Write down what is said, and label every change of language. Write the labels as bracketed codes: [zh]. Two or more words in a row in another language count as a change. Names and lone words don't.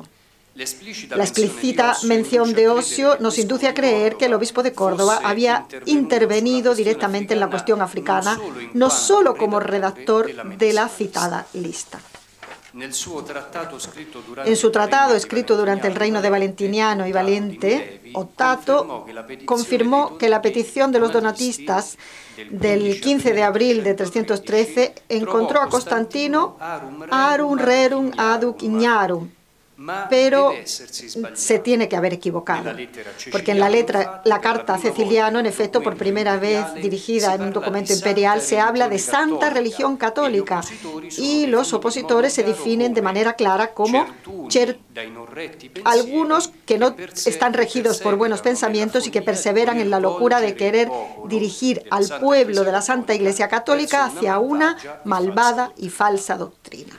[es] La explícita mención de Osio nos induce a creer que el obispo de Córdoba había intervenido directamente en la cuestión africana, no solo como redactor de la citada lista. En su tratado escrito durante el reino de Valentiniano y Valente, Ottato confirmó que la petición de los donatistas del 15 de abril de 313 encontró a Constantino [la] arum rerum aduc ignarum, [es] pero se tiene que haber equivocado, porque en la carta a Ceciliano, en efecto, por primera vez dirigida en un documento imperial, se habla de santa religión católica y los opositores se definen de manera clara como algunos que no están regidos por buenos pensamientos y que perseveran en la locura de querer dirigir al pueblo de la Santa Iglesia Católica hacia una malvada y falsa doctrina.